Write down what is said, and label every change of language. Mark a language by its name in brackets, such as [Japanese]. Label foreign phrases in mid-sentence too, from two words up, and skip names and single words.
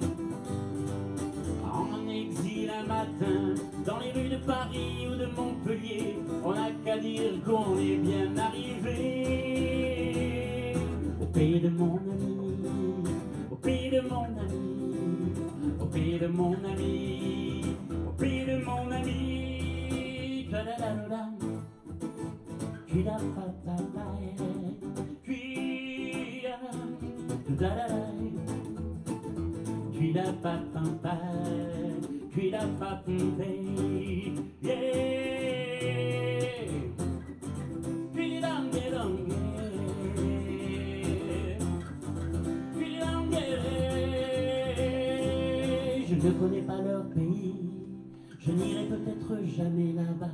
[French] En exil un matin, dans les rues de Paris ou de Montpellier, on n'a qu'à dire qu'on est bien arrivé. Au pays de mon ami, au pays de mon ami, au pays de mon ami, au pays de mon ami. Ta-da-da-da-da, tu-da-pa-pa-pa, tu-da-da-da-da, tu-da-pa-pa-pa, tu es là-bas Pompéi. Yeah. Puis langue, langue. Puis langue. Je ne connais pas leur pays, je n'irai peut-être jamais là-bas.